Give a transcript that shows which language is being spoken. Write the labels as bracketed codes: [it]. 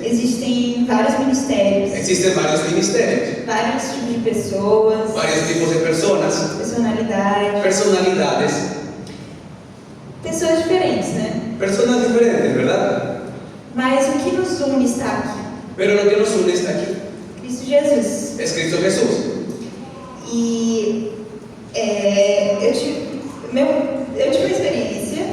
[pt] existem vários ministérios, [es] existen varios ministerios, [pt] vários tipos de pessoas, [es] varios tipos de personas, [pt] personalidades, pessoas diferentes, né? [es] personas diferentes, ¿verdad? [pt] Mas o que nos une está aqui, [es] Pero lo que nos une está aquí, [pt] Cristo Jesus. [es] es Cristo Jesús. [pt] E eu tive uma experiência.